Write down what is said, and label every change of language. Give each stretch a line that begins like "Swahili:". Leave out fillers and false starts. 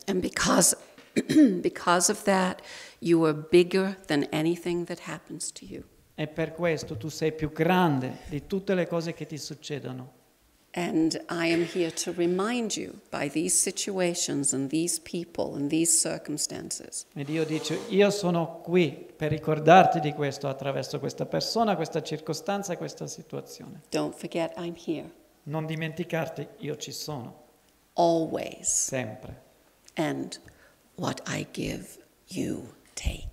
English: And because, because of that, you are bigger than anything that happens to you.
Italian: e per questo tu sei più grande di tutte le cose che ti succedono.
English: And I am here to remind you by these situations and these people and these circumstances
Italian: E Dio dice, io sono qui per ricordarti di questo attraverso questa persona, questa circostanza e questa situazione.
English: don't forget I'm here
Italian: Non dimenticarti, io ci sono,
English: always.
Italian: sempre.
English: And what I give, you take.